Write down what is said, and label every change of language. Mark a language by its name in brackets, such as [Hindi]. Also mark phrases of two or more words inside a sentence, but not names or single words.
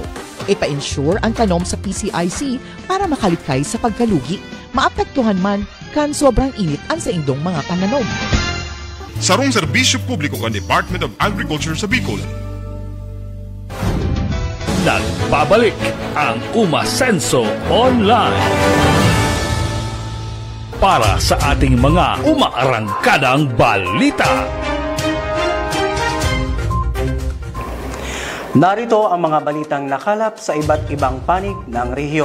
[Bikol] Ipa-ensure ang tanom sa PCIC para makalikay sa pagkalugi, maapektuhan man kan sobrang init ang sa indong mga pananom. Sarong serbisyo publiko kan Department of Agriculture sa Bicol. [Filipino] Nagbabalik ang Umasenso Online para sa ating mga umaarangkadang balita. Narito ang mga balitang nakalap sa iba't ibang panig ng rehiyon.